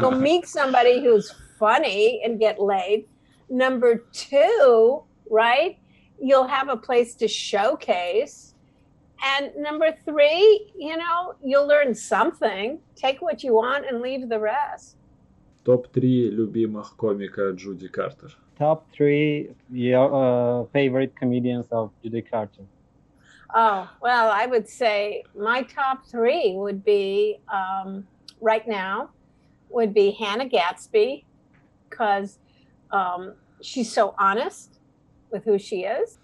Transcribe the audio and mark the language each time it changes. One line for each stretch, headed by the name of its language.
English: You'll meet somebody who's funny and get laid. Number two, right? You'll have a place to showcase. And number three, you'll learn something. Take what you want and leave the rest.
Russian: Топ-3 любимых комика Джуди Картер.
English: Top 3 favorite comedians of Judy Carter. Oh, well, I would say my top 3 would be, right now, would be Hannah Gatsby, because she's so honest with who she is.